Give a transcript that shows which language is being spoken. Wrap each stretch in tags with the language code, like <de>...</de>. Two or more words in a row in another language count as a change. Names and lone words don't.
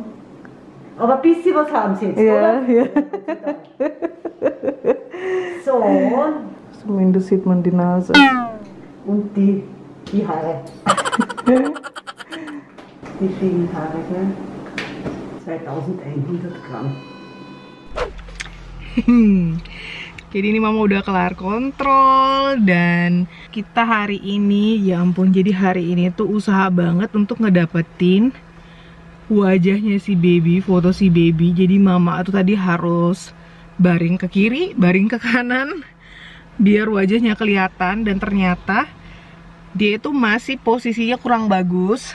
<de>Aber ein bisschen was haben sie jetzt, Ja, oder? ja. So, Zumindest sieht man die Nase. und die Haare. Die vielen Haare, gell? 2100 Gramm.</de> <id>Jadi ini mama udah kelar kontrol dan kita hari ini, ya ampun, jadi hari ini tuh usaha banget untuk ngedapetin wajahnya si baby, foto si baby. Jadi mama tuh tadi harus baring ke kiri, baring ke kanan biar wajahnya kelihatan, dan ternyata dia itu masih posisinya kurang bagus.</id>